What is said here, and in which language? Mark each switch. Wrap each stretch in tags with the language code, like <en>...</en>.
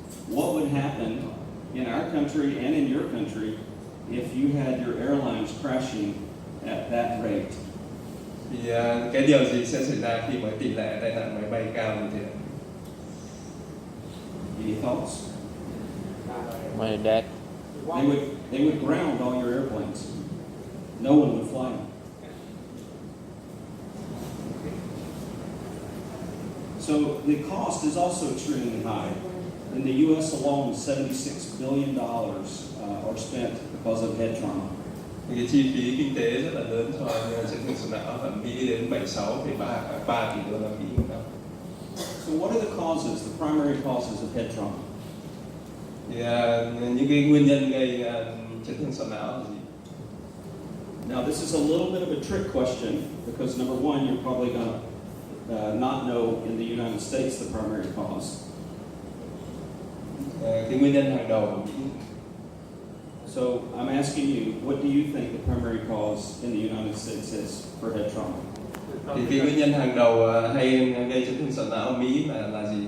<en>What would happen in our country and in your country if you had your airlines crashing at that rate?</en> <vi>Thì cái điều gì sẽ xảy ra khi mà tỷ lệ tai nạn máy bay cao như thế?</vi> <en>Any thoughts? My dad. They would ground all your airplanes. No one would fly them. So the cost is also extremely high. In the U.S. alone, $76 billion are spent because of head trauma.</en> <vi>Cái chi phí kinh tế rất là lớn cho chấn thương sọ não ở Mỹ đến 76,3 tỷ đô la Mỹ một năm.</vi> <en>So what are the causes, the primary causes of head trauma?</en> <vi>Thì những cái nguyên nhân gây chấn thương sọ não là gì?</vi> <en>Now this is a little bit of a trick question because number one, you're probably going to not know in the United States the primary cause.</en> <vi>Cái nguyên nhân hàng đầu ở Mỹ.</vi> <en>So I'm asking you, what do you think the primary cause in the United States is for head trauma?</en> <vi>Thì cái nguyên nhân hàng đầu hay gây chấn thương sọ não ở Mỹ là gì?</vi>